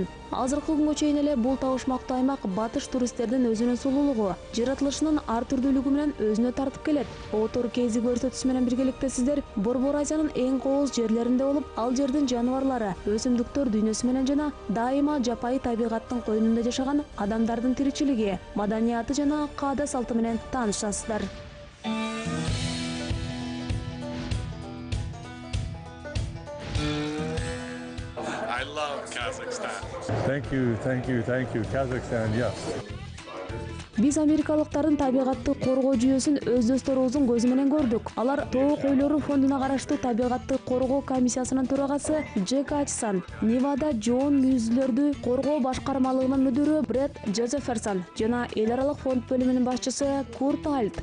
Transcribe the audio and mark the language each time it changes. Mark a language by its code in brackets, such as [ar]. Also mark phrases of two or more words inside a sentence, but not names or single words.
[ky] Азыркы күнгө чейин эле бул табышмактуу аймак батыш туристтердин өзүнүн сулуулугу, жаратылышынын ар түрдүүлүгү менен өзүнө тартып келет. Отор кези көрсөтүүсү менен биргеликте сиздер Борбор Азиянын эң кооз жерлеринде болуп, ал жердин жаныбарлары, өсүмдүктөр дүйнөсү менен жана дайыма жапайы табигаттын койнунда жашаган адамдардын тиричилиги, маданияты жана каада салты менен таанышасыздар. [en] I love Kazakhstan. Thank you, Kazakhstan, yes. [ky] Биз америкалыктардын табигатты коргоо жүйөсүн өз досторубуздун көзү менен көрдүк. Алар Тоо койлору фондуна караштуу табигатты коргоо комиссиясынын төрагасы Джек Ачсан, Невада жоон мүйүзүлөрдү коргоо башкармалыгынын мүдүрү Брэд Джозеферсон жана эл аралык фонд бөлүмүнүн башчысы Курт Альт.